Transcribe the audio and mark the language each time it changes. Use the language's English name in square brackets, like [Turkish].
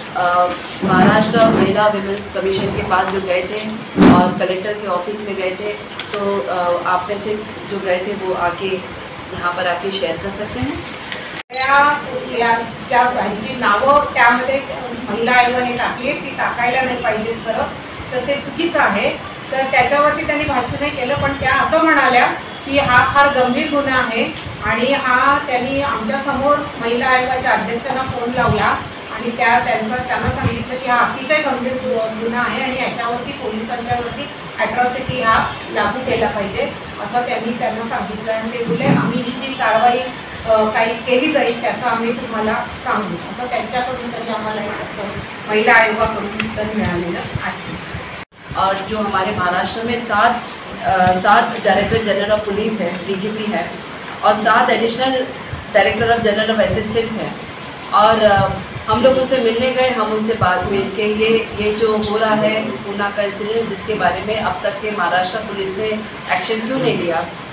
[Hindi] महाराष्ट्र महिला women's commission के पास जो गए थे और कलेक्टर के ऑफिस में गए थे, तो आप में से जो गए थे वो आके यहाँ पर आके शेअर कर सकते हैं। [Marathi] त्या भाईची नावं त्यामध्ये महिला आयोगाने टाकली, ती टाकायला नाही पाहिजेत खरं तर ते चुकीचं आहे। तर त्याच्यावरती त्यांनी भाष्य नाही केलं, पण त्या असं म्हणाल्या की हा फार गंभीर गुन्हा आहे आणि हा त्यांनी आमच्यासमोर महिला आयोगाच्या अध्यक्षांना फोन लावला आणि त्यांना सांगितलं की हा अतिशय गंभीर गुन्हा आहे आणि याच्यावरती पोलिसांच्यावरती ॲट्रॉसिटी हा लागू केला पाहिजे असं त्यांना सांगितलं। आणि ते बोलले आम्ही ही जी कारवाई काही केली जाईल त्याचं आम्ही तुम्हाला सांगू असं त्यांच्याकडून तरी आम्हाला महिला आयोगाकडून उत्तर मिळालेलं आहे। [Hindi] और जो हमारे महाराष्ट्र में 7 डायरेक्टर जनरल ऑफ पुलिस है, DGP है, और 7 additional director of general of assistants हैं। और हम लोग उनसे मिलने गए, हम उनसे बात मिल के ये जो हो रहा है पूना का इंसिडेंस, इसके बारे में अब तक के महाराष्ट्र पुलिस ने एक्शन क्यों नहीं लिया।